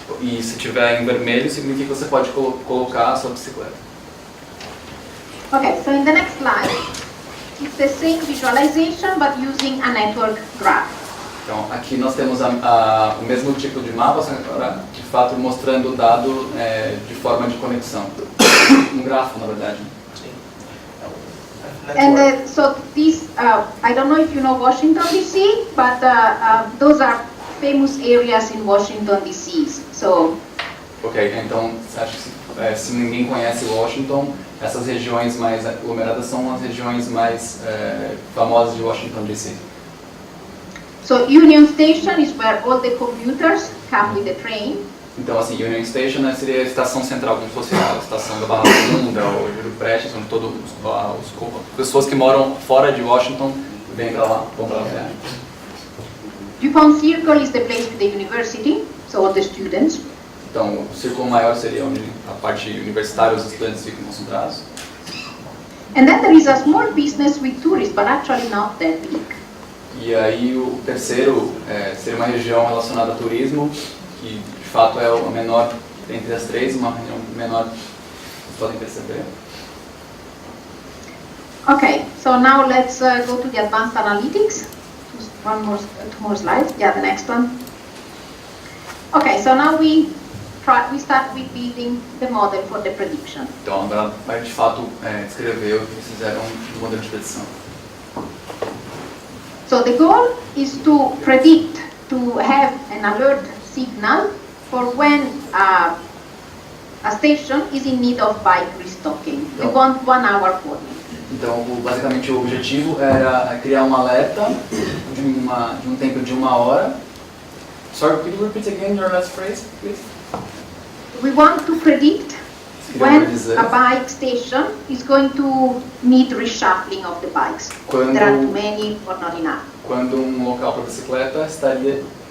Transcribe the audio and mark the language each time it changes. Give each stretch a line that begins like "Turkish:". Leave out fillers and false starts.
Portuguese: E se tiver em vermelho, significa que você pode colocar a sua bicicleta.
English: Okay, so in the next slide, it's the same visualization but using a network graph.
Portuguese: Então aqui nós temos o mesmo tipo de mapa, só que agora de fato mostrando o dado de forma de conexão. Um grafo, na verdade.
English: And so these, I don't know if you know Washington DC, but those are famous areas in Washington DC. So.
Portuguese: Ok, então acho que se ninguém conhece Washington, essas regiões mais aglomeradas são as regiões mais famosas de Washington DC.
English: So Union Station is where all the commuters come with the train.
Portuguese: Então, assim, Union Station seria a estação central, como se fosse a estação da Barra Funda ou Júlio Prestes, onde todas as pessoas que moram fora de Washington vêm para lá, vão para lá.
English: DuPont Circle is the place with the university, so all the students.
Portuguese: Então, o círculo maior seria onde a parte universitária, os estudantes ficam concentrados.
English: And then there is a small business with tourists, but actually not that big.
Portuguese: E aí o terceiro seria uma região relacionada a turismo, que de fato é a menor entre as três, uma região menor, vocês podem perceber.
English: Okay, so now let's go to the advanced analytics. Two more slides. Yeah, the next one. Okay, so now we start with building the model for the prediction.
Portuguese: Então agora vai de fato descrever o que eles fizeram no modelo de predição.
English: So the goal is to predict to have an alert signal for when a station is in need of bike restocking. We want 1 hour warning.
Portuguese: Então, basicamente o objetivo era criar um alerta de um tempo de 1 hora.
English: Sorry, could you repeat again your last phrase, please? We want to predict when a bike station is going to need reshuffling of the bikes. There are too many or not enough.
Portuguese: Quando local para bicicleta estaria